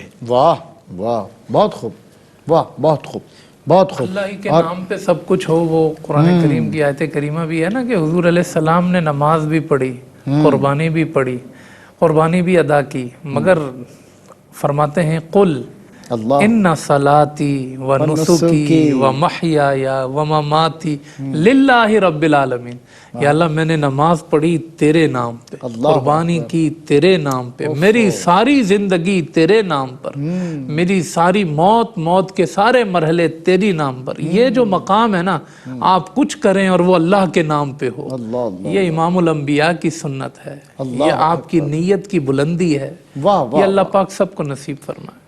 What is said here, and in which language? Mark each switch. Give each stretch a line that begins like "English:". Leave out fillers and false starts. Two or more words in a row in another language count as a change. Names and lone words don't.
Urdu: واہ واہ، بہت خوب، واہ، بہت خوب، بہت خوب۔ اللہ ہی کے نام پہ سب کچھ ہو، وہ قرآن کریم کی آیت کریمہ بھی ہے نا کہ حضور
Arabic: علیہ السلام
Urdu: نے نماز بھی پڑھی، قربانی بھی پڑھی، قربانی بھی ادا کی، مگر فرماتے ہیں قل اللہ
Arabic: ان صلاتی و نسکی و محیای و مماتی للہ رب العالمین،
Urdu: یا اللہ میں نے نماز پڑھی تیرے نام پہ، قربانی کی تیرے نام پہ، میری ساری زندگی تیرے نام پر، میری ساری موت کے سارے مرحلے تیری نام پر۔ یہ جو مقام ہے نا، آپ کچھ کریں اور وہ اللہ کے نام پہ ہو، یہ امام الانبیاء کی سنت ہے، یہ آپ کی نیت کی بلندی ہے، یہ اللہ پاک سب کو نصیب فرمائے۔